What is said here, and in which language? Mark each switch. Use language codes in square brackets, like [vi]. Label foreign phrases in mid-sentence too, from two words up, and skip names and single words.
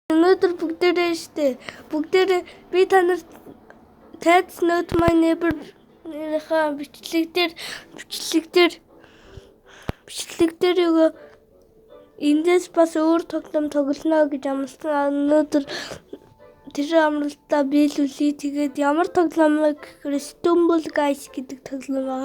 [mn] Өнөөдөр бүгдээрээ штэ. Бүгдээрээ би танарт That's not my neighbor бичлэг дээр юу эндээс бас өөр тоглоом тоглоно гэж амласан. Өнөөдөр тэр амралтаа биелүүлээ. Тэгээд ямар тоглоом вэ гэхээр Stumble Guys гэдэг тоглоом байгаа.